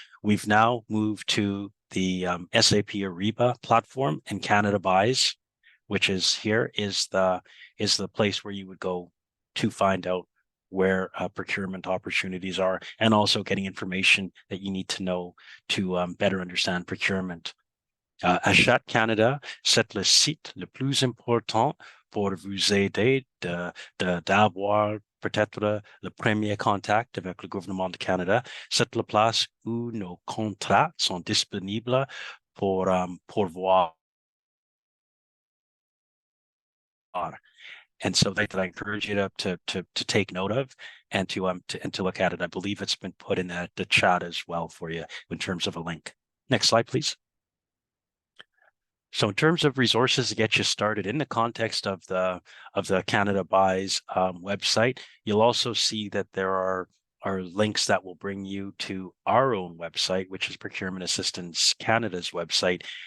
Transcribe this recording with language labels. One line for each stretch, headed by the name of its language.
English: We've now moved to the SAP Ariba platform, and Canada Buys, which is here, is the place where you would go to find out where procurement opportunities are, and also getting information that you need to know to better understand procurement.
French: Achat Canada, c'est le site le plus important pour vous aider d'avoir peut-être le premier contact avec le gouvernement du Canada. C'est la place où nos contrats sont disponibles pour voir.
English: And so that I encourage you to take note of and to look at it. I believe it's been put in the chat as well for you in terms of a link. Next slide, please. So in terms of resources to get you started in the context of the Canada Buys website, you'll also see that there are links that will bring you to our own website, which is Procurement Assistance Canada's website.